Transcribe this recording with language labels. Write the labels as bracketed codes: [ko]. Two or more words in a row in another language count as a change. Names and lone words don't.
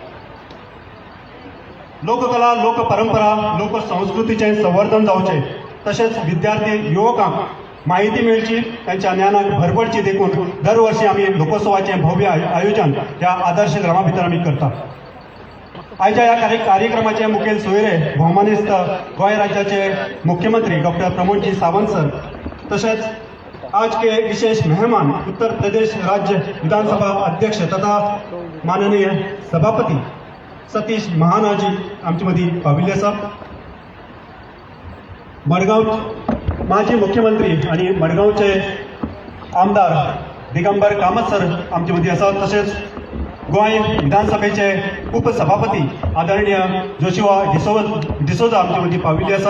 [kok] लोककला, लोक परंपरा, लोक संस्कृतीचे संवर्धन जावचे, तशेंच विद्यार्थी युवकांक माहिती मेळची, त्यांच्या ज्ञानाक भर पडची देखून दरवर्षी आमी लोकोत्सवाचे भव्य आयोजन ह्या आदर्श ग्रामा भितर आमी करता. आयच्या ह्या कार्यक्रमाचे मुखेल सोयरे भौमानिस्त गोंय राज्याचे मुख्यमंत्री डॉक्टर प्रमोदजी सावंत सर, तशेंच [hi] आज के विशेष मेहमान [kok] उत्तर प्रदेश राज्य विधानसभा अध्यक्ष तथा माननीय सभापती सतीश महानाजी आमचे मदीं पाविल्ले आसा. मडगांव माजी मुख्यमंत्री आणि मडगांवचे आमदार दिगंबर कामत सर आमचे मदीं आसात. तशेंच गोंय विधानसभेचे उपसभापती आदरणीय जोशुआ डिसोजा आमचे मदीं पाविल्ले आसात.